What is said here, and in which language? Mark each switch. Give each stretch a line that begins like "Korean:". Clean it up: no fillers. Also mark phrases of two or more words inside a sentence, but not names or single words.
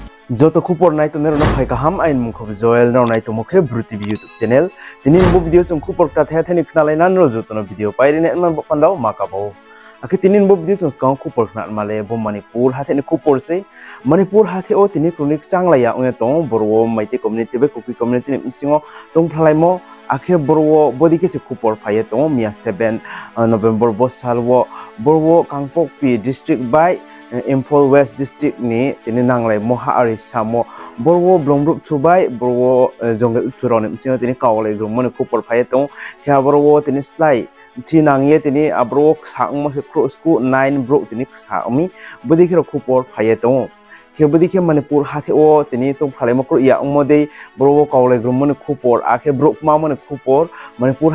Riang (India): Joto kupor nai to nero no khai ka ham ain mukho joel no nai to mukhe Bru Tv YouTube channel tinin bu video chung kupor ta the thani khnalai nan ro joto no video pairi ne man pandao makabo akhe tinin bu video chung skang kupor khna male bo Manipur hathe ni kupor se Manipur hathe o tini kronik changla ya ong tong borwo maite community be kuki community ni singo tong phalai mo akhe borwo bodike se kupor phaye tong mia 7 November bo salwo borwo kangpok pi district by Imphal West District ni tini nanglai moha ari samo borwo blongrup chubai borwo jongle churon msingo tini kawlai grumone kupor phaye tong kha borwo tini slai thi nangye tini abro sang mo se cross ku 9 bro tini saami budi khiro kupor phaye tong khe budi khe Manipur hathe o tini tong phalai mo ya ongmode borwo kawlai grumone kupor akhe bro ma mone kupor Manipur